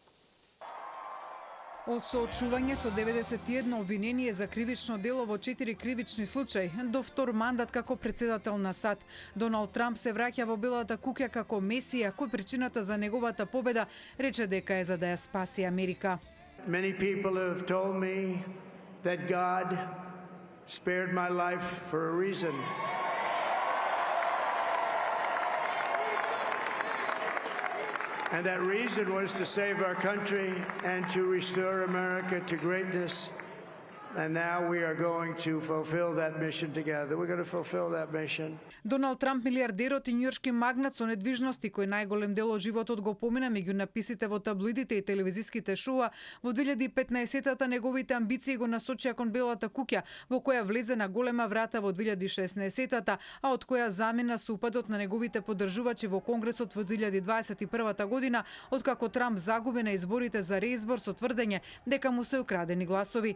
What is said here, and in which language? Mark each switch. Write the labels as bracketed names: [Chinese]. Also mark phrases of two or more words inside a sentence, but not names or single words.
[Macedonian] Од соочување со 91 обвинение за кривично дело во 4 кривични случаи до втор мандат како председател на САД, Доналд Трамп се враќа во Белата куќа како месија, кој причината за неговата победа рече дека е за да ја спаси Америка. [English] Many people have told me that God spared my life for a reason. And that reason was to save our country and to restore America to greatness. And now we are going to fulfill that mission together. We're going to fulfill that mission. [Macedonian] Доналд Трамп, милиардерот и њујоршки магнат со недвижности, кој најголем дел од животот го помина меѓу написите во таблоидите и телевизиските шоуа, во 2015-та неговите амбиции го насочија кон Белата куќа, во која влезе на голема врата во 2016-та, а од која замина со упадот на неговите поддржувачи во Конгресот во 2021 година, откако Трамп загуби на изборите за реизбор со тврдење дека му се украдени гласови.